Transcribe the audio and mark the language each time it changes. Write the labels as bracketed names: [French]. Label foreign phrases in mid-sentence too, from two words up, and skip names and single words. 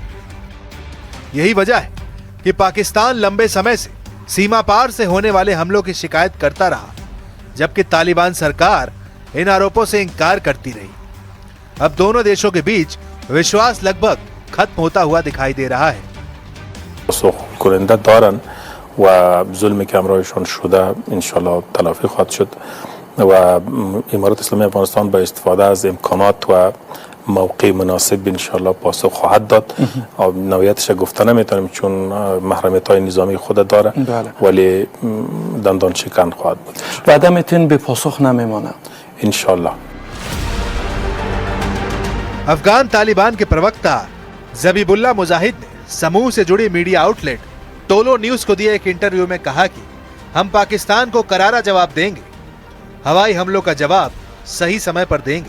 [Hindi] यही वजह है कि पाकिस्तान लंबे समय से सीमा पार से होने वाले हमलों की शिकायत करता रहा, जबकि तालिबान सरकार इन आरोपों से इंकार करती रही। अब दोनों देशों के बीच विश्वास लगभग खत्म होता हुआ दिखाई दे रहा है। [Persian] کننده دارن و ظلمی که همراهشان شده انشالله تلافی خواهد شد و امارات اسلامی افغانستان با استفاده از امکانات و موقع مناسب انشالله پاسخ خواهد داد. نوعیتش گفته نمیتونیم چون محرمیت های نظامی خود داره، ولی دندان شکن خواهد بود و عدمتون به پاسخ نمیمانه انشالله. [Hindi] अफगान तालिबान के प्रवक्ता जबीबुल्ला मुजाहिद ने समूह से जुड़ी मीडिया आउटलेट टोलो न्यूज को दिए एक इंटरव्यू में कहा कि हम पाकिस्तान को करारा जवाब देंगे, हवाई हमलों का जवाब सही समय पर देंगे।